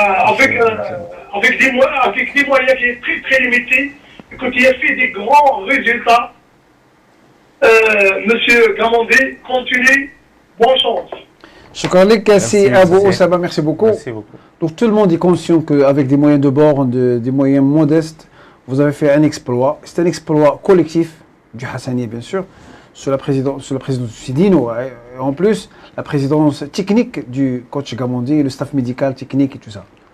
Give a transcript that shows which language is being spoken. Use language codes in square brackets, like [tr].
[fr] Avec des moyens qui sont très très limités, et que tu as fait des grands résultats. Monsieur Gamondi, continue, bonne chance. [ar] شكرا لك سي أبو أسامة, [fr] merci beaucoup. Merci beaucoup. Donc tout le monde est conscient qu'avec des moyens de bord, des moyens modestes, vous avez fait un exploit. C'est un exploit collectif du Hassani, bien sûr, sous la présidence de Sidino. Et en plus, la présidence technique du coach Gamondi, le staff médical, technique et tout ça.